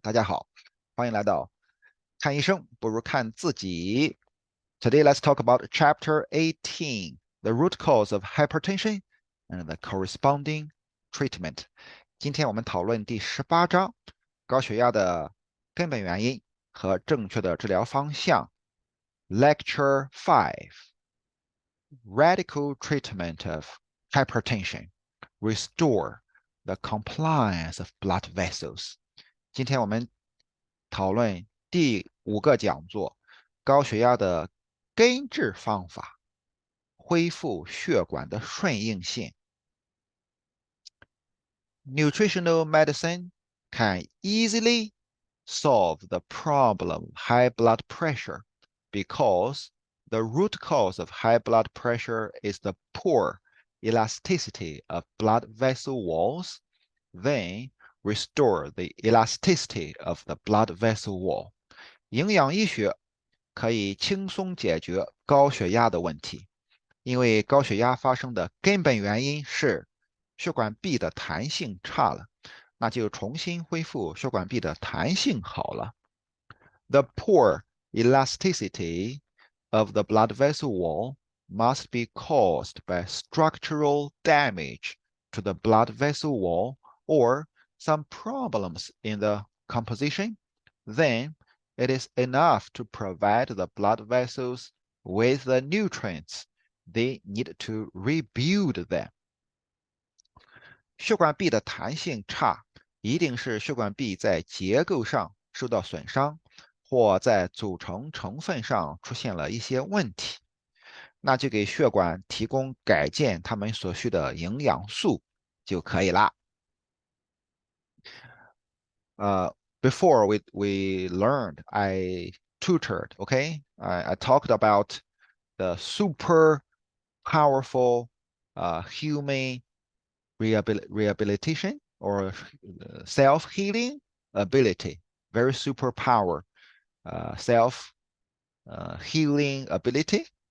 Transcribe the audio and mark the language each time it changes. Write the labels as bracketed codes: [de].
[zh] 大家好，欢迎来到看医生不如看自己。 [en] Today let's talk about Chapter 18, the root cause of hypertension and the corresponding treatment. [zh] 今天我们讨论第18章，高血压的根本原因和正确的治疗方向。 [en] Lecture 5, Radical Treatment of Hypertension.Restore the compliance of blood vessels。 [zh] 今天我们讨论第5个讲座，高血压的根治方法，恢复血管的顺应性。 [en] Nutritional medicine can easily solve the problem of high blood pressure because the root cause of high blood pressure is the poor elasticity of blood vessel walls, then restore the elasticity of the blood vessel wall. [zh] 营养医学可以轻松解决高血压的问题，因为高血压发生的根本原因是血管壁的弹性差了，那就重新恢复血管壁的弹性好了。 [en] The poor elasticity of the blood vessel wall must be caused by structural damage to the blood vessel wall or some problems in the composition. Then it is enough to provide the blood vessels with the nutrients they need to rebuild them. [zh] 血管壁的弹性差，一定是血管壁在结构上受到损伤，或在组成成分上出现了一些问题。那就给血管提供改建它们所需的营养素就可以啦。 [en] Before we learned, I tutored, okay? I talked about the super powerful human rehabilitation or self-healing ability, very superpower, self-healing ability.